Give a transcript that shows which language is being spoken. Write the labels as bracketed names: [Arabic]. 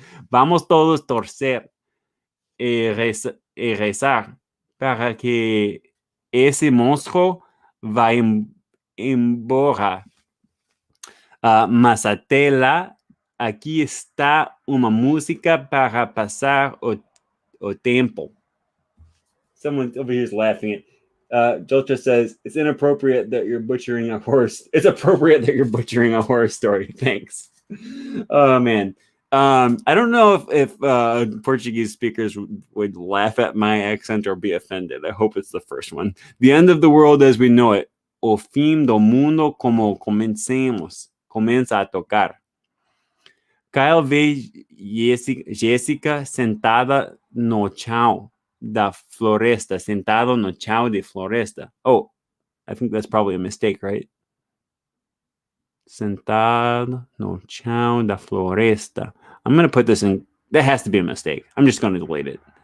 [Portuguese] Vamos todos torcer e rezar para que esse monstro vá embora. Mas até lá, aqui está uma música para passar o tempo. [English] Someone over here is laughing at. Jolta says, it's inappropriate that you're butchering a horror. It's appropriate that you're butchering a horror story. Thanks. Oh, man. I don't know if Portuguese speakers would laugh at my accent or be offended. I hope it's the first one. The end of the world as we know it. [Portuguese] O fim do mundo como começa a tocar. Kyle vê Jessica sentada no chão da floresta. Sentado no chão de floresta. [English] Oh, I think that's probably a mistake, right? [Portuguese] Sentado no chão da floresta. [English] I'm going to put this in. That has to be a mistake. I'm just going to delete it.